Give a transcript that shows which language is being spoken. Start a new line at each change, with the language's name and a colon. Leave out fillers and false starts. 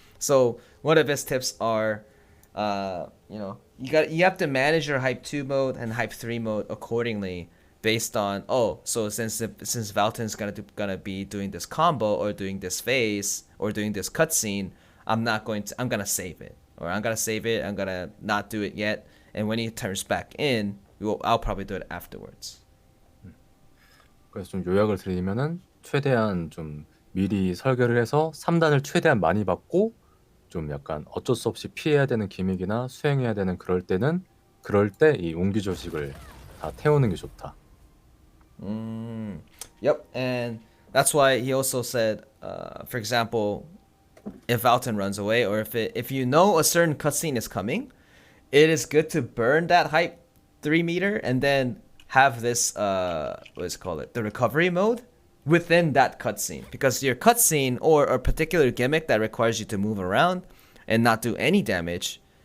English: So one of his tips are, you have to manage your hype 2 mode and hype 3 mode accordingly based on, so since Valton's gonna be doing this combo or doing this phase or doing this cutscene, I'm gonna save it, or I'm gonna not do it yet, and when he turns back in, I'll probably do it afterwards.
Korean: 그래서 좀 요약을 드리면은 최대한 좀 미리 설계를 해서 3단을 최대한 많이 받고 좀 약간 어쩔 수 없이 피해야 되는 기믹이나 수행해야 되는 그럴 때 이 옹기 조식을 다 태우는 게 좋다.
English: Yep, and that's why he also said, for example, if Valton runs away, or if you know a certain cutscene is coming, it is good to burn that hype 3 meter and then have this the recovery mode within that cutscene, because your cutscene or a particular gimmick that requires you to move around and not do any damage,